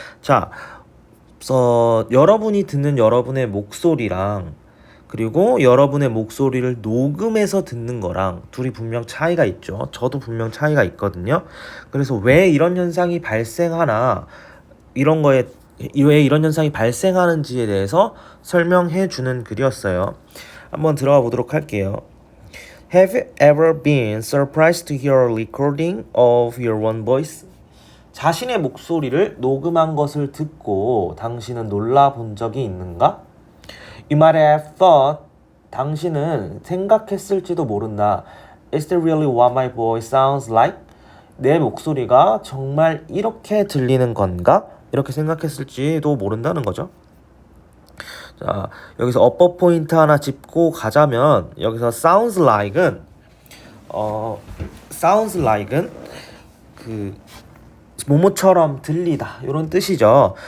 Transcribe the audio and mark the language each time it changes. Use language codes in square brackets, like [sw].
[ko] 자, 여러분이 듣는 여러분의 목소리랑 그리고 여러분의 목소리를 녹음해서 듣는 거랑 둘이 분명 차이가 있죠. 저도 분명 차이가 있거든요. 그래서 왜 이런 현상이 발생하나 왜 이런 현상이 발생하는지에 대해서 설명해 주는 글이었어요. 한번 들어가 보도록 할게요. [en] Have you ever been surprised to hear a recording of your own voice? [ko] 자신의 목소리를 녹음한 것을 듣고 당신은 놀라 본 적이 있는가? [en] You might have thought, [ko] 당신은 생각했을지도 모른다. [en] Is that really what my voice sounds like? [ko] 내 목소리가 정말 이렇게 들리는 건가? 이렇게 생각했을지도 모른다는 거죠. 자, 여기서 업버 포인트 하나 짚고 가자면 여기서 sounds like은 그 뭐뭐처럼 들리다 이런 뜻이죠.